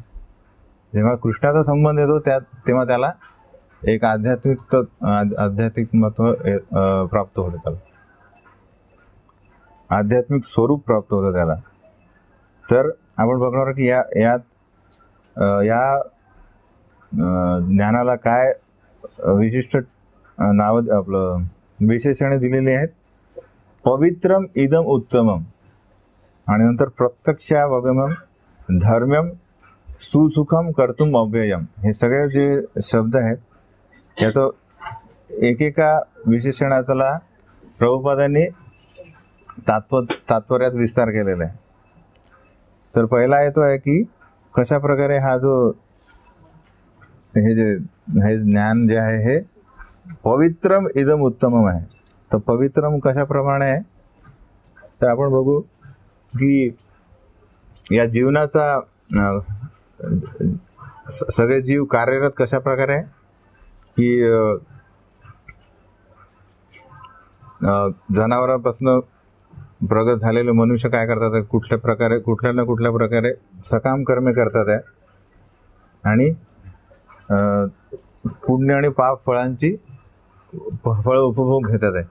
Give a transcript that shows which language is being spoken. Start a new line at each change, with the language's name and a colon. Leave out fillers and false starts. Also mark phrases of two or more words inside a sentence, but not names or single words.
Marathi: जेव्हा कृष्णाचा संबंध येतो तेव्हा त्याला एक आध्यात्मिक महत्व प्राप्त होते, त्याला आध्यात्मिक स्वरूप प्राप्त होतं त्याला. तर आपण बघणार की या ज्ञानाला काय विशिष्ट नाव आपलं विशेषणे दिलेली आहेत.
Sanskrit: पवित्रम इदम उत्तमम
Marathi: आणि नंतर
Sanskrit: प्रत्यक्षावगमम धर्म्यम सुसुखम कर्तुम अव्ययम.
Marathi: हे सगळे जे शब्द आहेत याचं एकेका विशेषणाला प्रभुपादांनी तात्पर्यात विस्तार केलेला आहे. तर पहिला येतो आहे की कशा प्रकारे हा जो हे ज्ञान जे आहे हे
Sanskrit: पवित्रम इदम उत्तमम
Marathi: आहे. तर पवित्रम कशाप्रमाणे आहे तर आपण बघू की या जीवनाचा सगळे जीव कार्यरत कशा प्रकारे आहे की जनावरांपासून प्रगत झालेले मनुष्य काय करतात, कुठल्या ना कुठल्या प्रकारे सकाम कर्मे करतात आहे आणि पुण्य आणि पाप फळांची फळ उपभोग घेतात आहे.